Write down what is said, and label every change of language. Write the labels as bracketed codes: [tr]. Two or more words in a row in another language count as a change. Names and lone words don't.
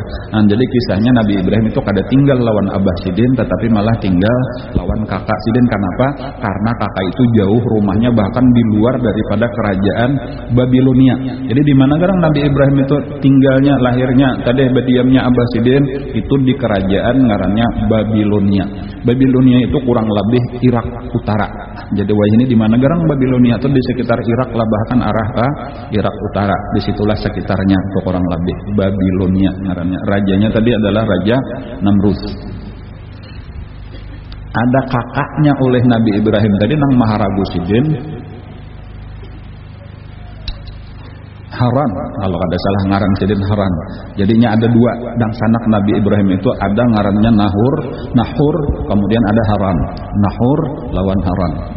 [bjn] Nah, jadi kisahnya Nabi Ibrahim itu kada tinggal lawan Abah Sidin tetapi malah tinggal lawan kakak Sidin. Kenapa? [id] Karena kakak itu jauh rumahnya bahkan di luar daripada kerajaan Babilonia. [bjn] Jadi di mana sekarang Nabi Ibrahim itu tinggalnya, lahirnya, tadi berdiamnya Abah Sidin itu di kerajaan ngarannya Babilonia. Babilonia itu kurang lebih Irak Utara. Jadi wah ini di mana garang Babilonia itu di sekitar Irak lah, bahkan arah Irak Utara. Disitulah sekitarnya itu kurang lebih Babilonia ngarannya. [id] Rajanya tadi adalah Raja Namrud. [bjn] Ada kakaknya oleh Nabi Ibrahim tadi nang Maharagu Sidin, Haran, kalau ada salah ngaran Sidin Haran. Jadinya ada dua dan sanak Nabi Ibrahim itu, ada ngarannya Nahur, kemudian ada Haran. Nahur lawan Haran.